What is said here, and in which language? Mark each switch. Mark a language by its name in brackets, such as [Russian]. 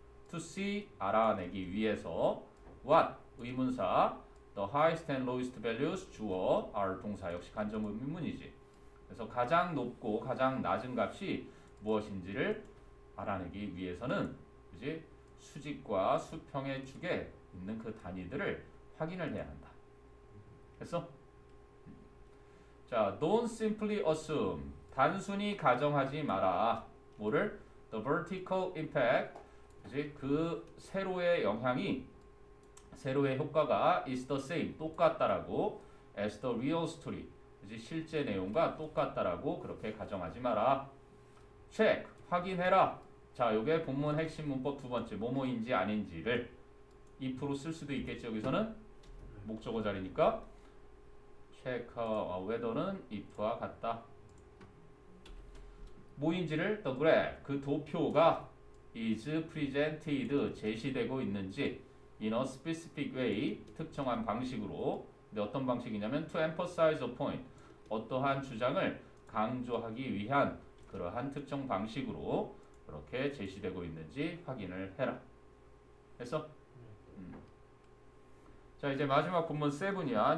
[English] to see, 알아내기 위해서 what, 의문사, the highest and lowest values, 주어, are 동사, 역시 간접 의문문이지. [Korean] 그래서 가장 높고 가장 낮은 값이 무엇인지를 알아내기 위해서는, 그지? 수직과 수평의 축에 있는 그 단위들을 확인을 해야 한다. 됐어? 자, don't simply assume, 단순히 가정하지 마라. 뭐를? The vertical impact, 그지? 그 세로의 영향이, 세로의 효과가 is the same, 똑같다라고, as the real story, 그지? 실제 내용과 똑같다라고 그렇게 가정하지 마라. check, 확인해라. 자, 요게 본문 핵심 문법 두 번째, 뭐뭐인지 아닌지를 if로 쓸 수도 있겠지. 여기서는 목적어 자리니까 check whether는 if와 같다. 뭐인지를 the graph, 그 도표가 is presented, 제시되고 있는지 in a specific way, 특정한 방식으로. 근데 어떤 방식이냐면 to emphasize a point, 어떠한 주장을 강조하기 위한 그러한 특정 방식으로 그렇게 제시되고 있는지 확인을 해라. 됐어? 자, 이제 마지막 본문 7이야.